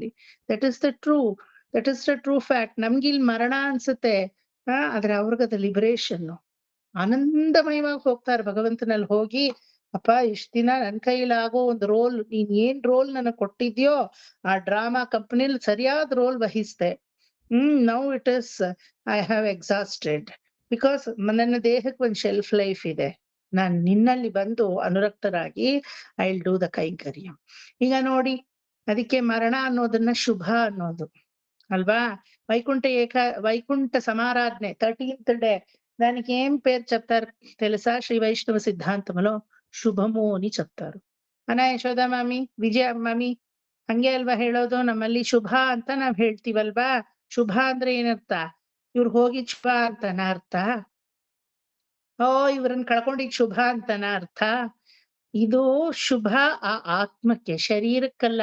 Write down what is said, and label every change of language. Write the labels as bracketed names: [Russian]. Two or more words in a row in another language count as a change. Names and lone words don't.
[English] That is the true fact. [Kannada] ನಮ್ಗಿಲ್ ಮರಣ ಅನ್ಸುತ್ತೆ, ಆದ್ರೆ ಅವ್ರಿಗದ ಲಿಬರೇಷನ್. ಆನಂದಮಯವಾಗಿ ಹೋಗ್ತಾರೆ ಭಗವಂತನಲ್ಲಿ ಹೋಗಿ. ಅಪ್ಪ, ಇಷ್ಟ ದಿನ ನನ್ ಕೈಲಾಗೋ ಒಂದು ರೋಲ್, ನೀನ್ ಏನ್ ರೋಲ್ ನನಗ್ ಕೊಟ್ಟಿದ್ಯೋ ಆ ಡ್ರಾಮಾ ಕಂಪನಿಲಿ ಸರಿಯಾದ ರೋಲ್ ವಹಿಸ್ದೆ. [English] Now it is I have exhausted, because [Kannada] ನನ್ನ ದೇಹಕ್ಕೆ ಒಂದ್ [English] shelf life ಇದೆ. [Kannada] ನಾನ್ ನಿನ್ನಲ್ಲಿ ಬಂದು ಅನುರಕ್ತರಾಗಿ [English] I will do the [Kannada] ಕೈಂಕರ್ಯ. ಈಗ ನೋಡಿ, ಅದಕ್ಕೆ ಮರಣ ಅನ್ನೋದನ್ನ ಶುಭ ಅನ್ನೋದು అల్వా? [Telugu] వైకుంఠ సమారాధనే 13th డే, దానికి ఏం పేరు చెప్తారు తెలుసా? శ్రీ వైష్ణవ సిద్ధాంతంలో శుభము అని చెప్తారు. [Kannada] ಅನಾ ಯಶೋಧ ಮಾಮಿ, ವಿಜಯ ಮಾಮಿ, ಹಂಗೆ ಅಲ್ವಾ ಹೇಳೋದು? ನಮ್ಮಲ್ಲಿ ಶುಭ ಅಂತ ನಾವ್ ಹೇಳ್ತೀವಲ್ವಾ? ಶುಭ ಅಂದ್ರೆ ಏನರ್ಥ? ಇವ್ರು ಹೋಗಿ ಶುಭ ಅಂತನ ಅರ್ಥ? ಓ ಇವ್ರನ್ನ ಕಳ್ಕೊಂಡಿದ್ ಶುಭ ಅಂತನ ಅರ್ಥ? ಇದು ಶುಭ ಆ ಆತ್ಮಕ್ಕೆ, ಶರೀರಕ್ಕಲ್ಲ.